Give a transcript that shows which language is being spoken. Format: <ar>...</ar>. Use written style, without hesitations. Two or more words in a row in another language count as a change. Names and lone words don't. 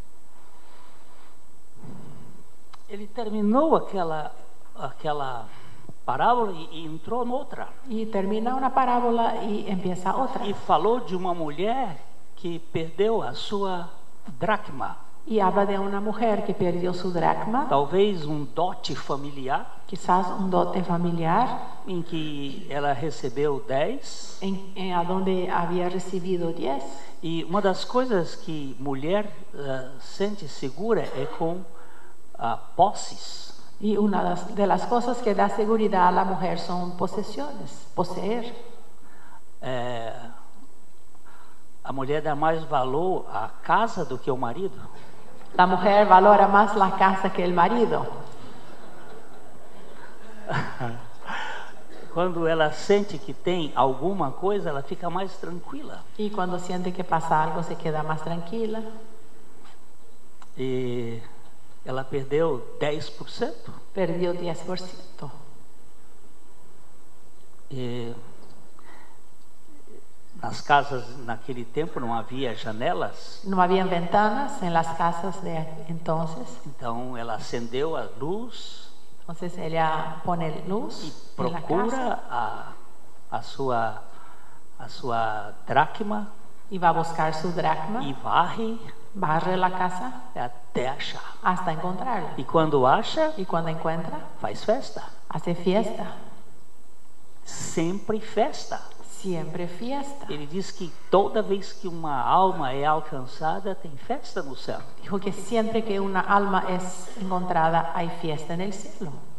<pt>Ele terminou aquela parábola e entrou noutra.</pt> <es>Y termina una parábola y empieza otra.</es> <pt>E falou de uma mulher que perdeu a sua dracma.</pt> <es>Y habla de una mujer que perdió su dracma,</es> <pt>Talvez dote familiar,</pt> <es>quizás un dote familiar,</es> <pt>em que ela recebeu 10.</pt> <es>a donde había recibido 10.</es> <pt>E uma das coisas que mulher sente segura é com posses.</pt> <es>Y una de las cosas que da seguridad a la mujer son posesiones, poseer.</es> <pt>A mulher dá mais valor à casa do que ao marido.</pt> <es>La mujer valora más la casa que el marido.</es> <pt>Quando ela sente que tem alguma coisa, ela fica mais tranquila.</pt> <es>Y cuando siente que pasa algo, se queda más tranquila.</es> <pt>E ela perdeu 10%.</pt> <es>Perdió 10%.</es> <pt>E nas casas naquele tempo não havia janelas.</pt> <es>No habían ventanas en las casas de entonces.</es> <pt>Então ela acendeu a luz</pt> <es>Entonces ella pone luz</es> <pt>e</pt> <es>en la</es> <pt>procura</pt> <es>casa</es> <pt>a sua dracma</pt> <es>y va a buscar su dracma,</es> <pt>e varre</pt> <es>barre la casa</es> <pt>até achar.</pt> <es>hasta encontrarla.</es> <pt>E quando acha,</pt> <es>Y cuando encuentra,</es> <pt>faz festa.</pt> <es>hace fiesta.</es> <pt>Sempre festa.</pt> <es>Siempre fiesta.</es> <pt>Ele diz que toda vez que uma alma é alcançada, tem festa no céu.</pt> <es>Dijo que siempre que una alma es encontrada, hay fiesta en el cielo.</es>